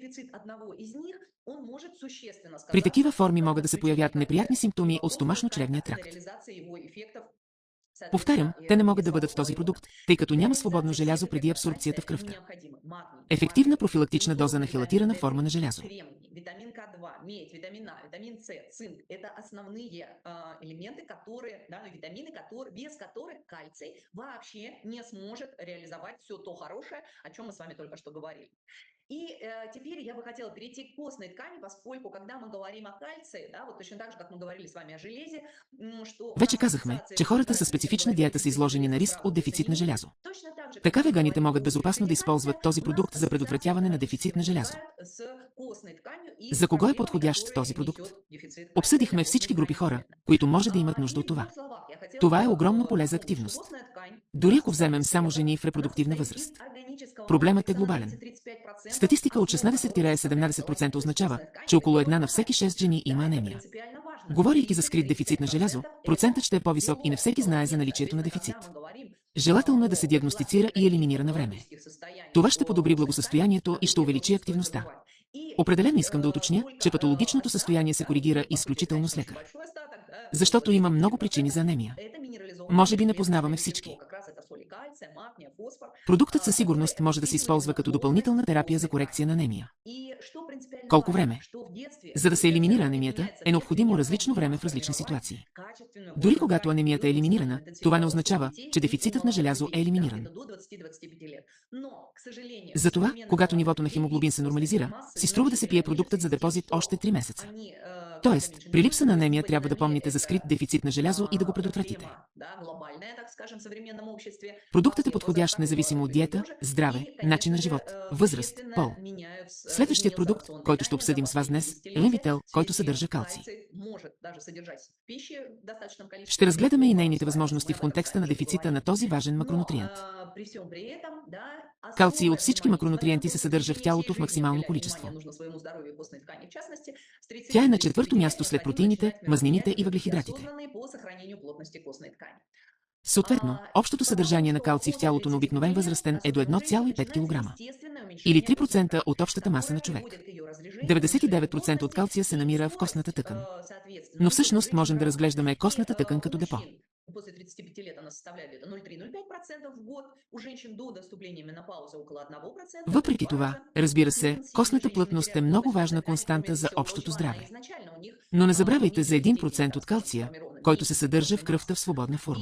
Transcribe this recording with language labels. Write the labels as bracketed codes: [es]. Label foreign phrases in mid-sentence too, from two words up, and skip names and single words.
[bg] При такива форми могат да се появят неприятни симптоми от стомашно-чревния тракт. Повтарям, те не могат да бъдат в този продукт, тъй като няма свободно желязо преди абсорбцията в кръвта. Ефективна профилактична доза на хелатирана форма на желязо. [ru] медь, витамин А, витамин С, цинк – это основные элементы, которые, да, витамины, без которых кальций вообще не сможет реализовать все то хорошее, о чем мы с вами только что говорили. И теперь я бы хотела перейти к костной ткани, поскольку когда мы говорим о кальции, да, вот точно так же, как мы говорили с вами о железе, что в [bg] Вече [ru] рамках [bg] казахме, [ru] фиксации [bg] че хората със [ru] жира, [bg] специфична диета са изложени на риск от дефицит на желязо. [ru] точно так же, [bg] Така [ru] когда мы [bg] веганите [ru] говорим [bg] могат [ru] о [bg] безопасно да използват този [ru] у нас [bg] продукт за предотвратяване на [ru] ассоциация [bg] дефицит на желязо. [ru] с костной тканью и [bg] За [ru] с [bg] кого е [ru] проблемами, [bg] подходящ [ru] которые [bg] този продукт? [ru] несет дефицит кальция [bg] Обсъдихме [ru] для [bg] всички [ru] костной [bg] групи [ru] ткани [bg] хора, [ru] именно. [bg] които може да имат нужда [ru] И [bg] от [ru] в [bg] това. [ru] двух словах я хотела [bg] Това е [ru] бы [bg] огромно поле за [ru] напомнить, что [bg] активност. [ru] костная ткань, [bg] Дори [ru] она [bg] ако [ru] состоит [bg] вземем [ru] из [bg] само [ru] клеток, [bg] жени в [ru] она [bg] репродуктивна [ru] состоит из [bg] възраст. [ru] органического [bg] Проблемът е [ru] матрикса на [bg] глобален. [ru] 33%. [bg] Статистика от [ru] Основа которой составляет [bg] 16-17% означава, [ru] костная ткань, [bg] че около [ru] белок [bg] една на [ru] и [bg] всеки [ru] кальций. [bg] 6 жени има [ru] Да, это [bg] анемия. [ru] принципиально важно. [bg] Говорейки за скрит дефицит на [ru] 30-35% [bg] желязо, [ru] это [bg] процентът ще е по-висок и не [ru] белок, [bg] всеки знае за [ru] нет, [bg] наличието на [ru] соответственно, [bg] дефицит. [ru] когда мы говорим [bg] Желателно е да се [ru] о [bg] диагностицира и елиминира на време. [ru] патологических состояниях [bg] Това ще подобри [ru] костной ткани, [bg] благосъстоянието и ще [ru] это [bg] увеличи [ru] не стоит [bg] активността. [ru] забывать. И [bg] Определено [ru] здесь [bg] искам да уточня, [ru] только [bg] че патологичното [ru] остаток, [bg] състояние се [ru] да, [bg] коригира [ru] по сути, [bg] изключително с [ru] конечно, очень [bg] лекар. [ru] большой остаток, да, [bg] Защото [ru] около [bg] има много [ru] 33%, [bg] причини за анемия. [ru] это минерализованные [bg] Може би не [ru] элементы, [bg] познаваме [ru] вещество, [bg] всички. [ru] как раз это соли кальция, магния, фосфор, [bg] Продуктът със сигурност [ru] которые [bg] може да се използва [ru] обеспечивают [bg] като [ru] именно [bg] допълнителна [ru] плотность [bg] терапия за [ru] костной [bg] корекция на [ru] ткани. [bg] анемия. [ru] И что принципиально [bg] Колко [ru] важно, [bg] време? [ru] что в детстве, [bg] За да се [ru] если [bg] елиминира [ru] здоровье [bg] анемията, [ru] меняется в [bg] е [ru] детстве, [bg] необходимо различно време в [ru] необходимо [bg] различни [ru] сформировать [bg] ситуации. [ru] качественную [bg] Дори [ru] костную [bg] когато [ru] ткань. [bg] анемията е [ru] И вот [bg] елиминирана, [ru] максималный [bg] това не [ru] интенсивный рост у [bg] означава, [ru] детей [bg] че [ru] и [bg] дефицитът [ru] у [bg] на [ru] молодых [bg] желязо е [ru] людей, да, [bg] елиминиран. [ru] где-то до 20-25 лет. Но, к сожалению, [bg] Затова, [ru] современным [bg] когато [ru] молодым [bg] нивото на [ru] людей [bg] хемоглобин [ru] вид [bg] се [ru] костной [bg] нормализира, [ru] массы [bg] си струва да се пие [ru] значительно [bg] продуктът за [ru] ниже, [bg] депозит [ru] что [bg] още 3 месеца. [ru] они, [bg] Тоест, [ru] конечно, [bg] при [ru] не [bg] липса на [ru] чувствуют [bg] анемия трябва да [ru] сегодня на [bg] помните [ru] мире. [bg] за скрит [ru] Это [bg] дефицит на желязо и да го предотвратите. [ru] проблема, да, глобальная, так скажем, в современном обществе. [bg] Продуктът е [ru] Остеопороз [bg] подходящ [ru] такого [bg] независимо от [ru] рода люди [bg] диета, [ru] тоже. [bg] здраве, [ru] И, [bg] начин на [ru] конечно же, [bg] живот, възраст, [ru] существенно [bg] пол. Следващият [ru] изменился [bg] продукт, [ru] рацион [bg] който ще [ru] питания за [bg] обсъдим с вас [ru] последние [bg] днес, е [ru] десетилетия, [bg] Envitel, [ru] в [bg] който [ru] связи с [bg] съдържа [ru] чем [bg] калций. [ru] кальций может даже содержать в пище в достаточном количестве. [bg] Ще разгледаме и нейните [ru] Усваивается, [bg] възможности [ru] мы [bg] в [ru] об этом [bg] контекста на [ru] с вами [bg] дефицита [ru] говорим. [bg] на този важен [ru] Но [bg] макронутриент. [ru] при всем при этом, да, [bg] Калций [ru] особое [bg] от всички [ru] внимание, [bg] макронутриенти се [ru] несмотря на то, [bg] съдържа [ru] что [bg] в [ru] не всей [bg] тялото в [ru] жизни [bg] максимално [ru] уделять [bg] количество. [ru] внимание нужно своему здоровью и костной ткани в частности, с 30 [bg] Тя е [ru] до [bg] на [ru] 35 [bg] четвърто [ru] лет [bg] място след [ru] необходимо [bg] протеините, [ru] начинать [bg] мазнините и [ru] мероприятия, [bg] въглехидратите. [ru] осознанные по сохранению плотности костной ткани. [bg] Съответно, общото съдържание на калций в тялото на обикновен възрастен е до 1,5 кг. Или 3% от общата маса на човек. 99% от калция се намира в костната тъкан. Но всъщност можем да разглеждаме костната тъкан като депо. [ru] После 35 лет она составляет где-то 0,3-0,5% в год. У женщин до наступления менопаузы около 1%. [bg] Въпреки това, разбира се, костната плътност е много важна константа за общото здраве. Но не забравяйте за 1% от калция, който се съдържа в кръвта в свободна форма.